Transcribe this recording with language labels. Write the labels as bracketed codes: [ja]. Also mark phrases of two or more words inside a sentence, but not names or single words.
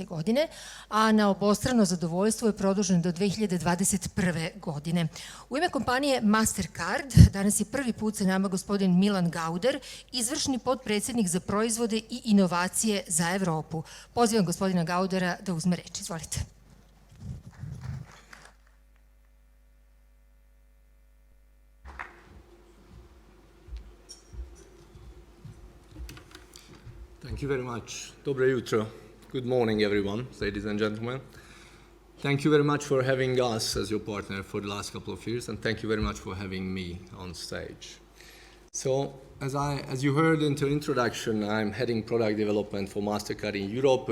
[sr] godine, a na obostrano zadovoljstvo je produžen do 2021. godine. U ime kompanije Mastercard danas je prvi put sa nama gospodin Milan GAUDER, izvršni potpredsjednik za proizvode i inovacije za Evropu. Pozivam gospodina GAUDERA da uzme reč. Izvolite. [en] Thank you very much. [sr] Dobro jutro. [en] Good morning, everyone, ladies and gentlemen. Thank you very much for having us as your partner for the last couple of years, and thank you very much for having me on stage. So, as you heard in the introduction, I'm heading product development for Mastercard in Europe.